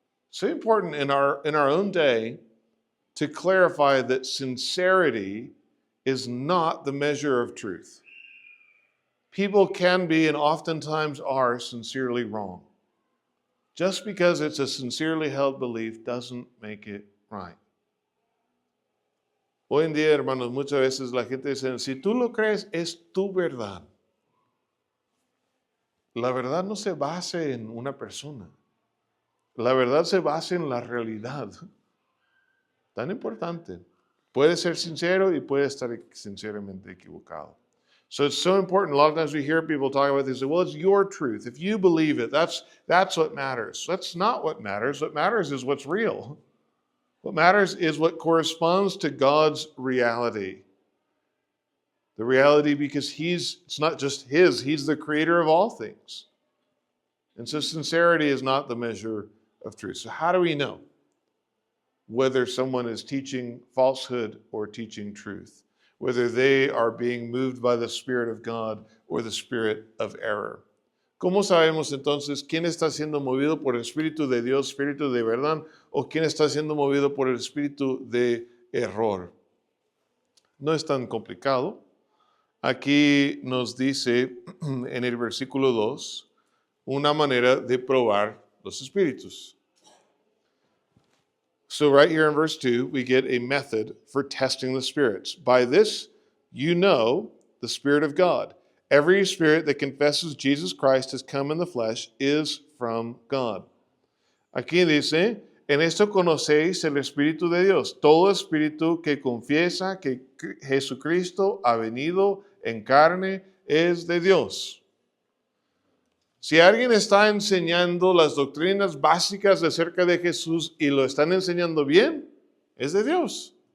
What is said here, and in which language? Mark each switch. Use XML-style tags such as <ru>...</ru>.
<en>So important in our own day to clarify that sincerity is not the measure of truth. People can be and oftentimes are sincerely wrong. Just because it's a sincerely held belief doesn't make it right.</en> <es>Hoy en día, hermanos, muchas veces la gente dice, si tú lo crees, es tu verdad. La verdad no se basa en una persona. La verdad se basa en la realidad. Tan importante. Puede ser sincero y puede estar sinceramente equivocado.</es> <en>So it's so important. A lot of times we hear people talk about this. Well, it's your truth. If you believe it, that's what matters. That's not what matters. What matters is what's real. What matters is what corresponds to God's reality. The reality because it's not just he's the creator of all things. And so sincerity is not the measure of truth. So how do we know whether someone is teaching falsehood or teaching truth? Whether they are being moved by the Spirit of God or the spirit of error.</en> <es>¿Cómo sabemos entonces quién está siendo movido por el Espíritu de Dios, Espíritu de verdad, o quién está siendo movido por el Espíritu de error? No es tan complicado. Aquí nos dice en el versículo 2 una manera de probar los espíritus.</es> <en>So right here in verse 2, we get a method for testing the spirits. By this, you know the Spirit of God. Every spirit that confesses Jesus Christ has come in the flesh is from God.</en> <es>Aquí dice, en esto conocéis el Espíritu de Dios. Todo espíritu que confiesa que Jesucristo ha venido en carne es de Dios. Si alguien está enseñando las doctrinas básicas acerca de Jesús y lo están enseñando bien, es de Dios.</es>